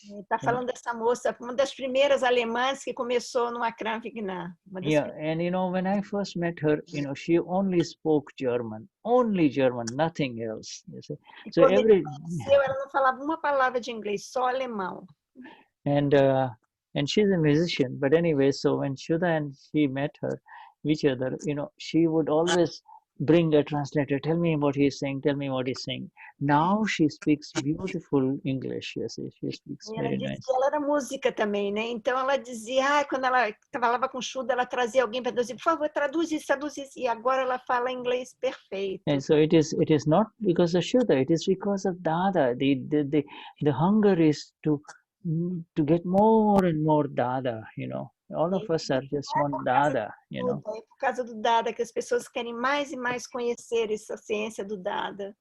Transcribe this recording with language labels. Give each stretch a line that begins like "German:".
Portuguese: Está falando dessa moça, uma das primeiras alemãs que começou no Akram Vignan.
English: Yeah, and when I first met her, she only spoke German, nothing else. You see, so
Portuguese: ela não falava uma palavra de inglês, só alemão.
English: And she's a musician, but anyway, so when Shuddha and she met each other, she would always bring a translator, tell me what he's saying. Now she speaks beautiful English, you see, she speaks very nice.
Portuguese: Ela era música também, né? Então ela dizia, quando ela falava com Shuddha, ela trazia alguém para traduzir, por favor, traduz isso, e agora ela fala inglês perfeito.
English: And so it is not because of Shuddha, it is because of Dada. The hunger is to get more and more Dada, all of us are just one Dada,
Portuguese: É por causa do Dada que as pessoas querem mais e mais conhecer essa ciência do Dada.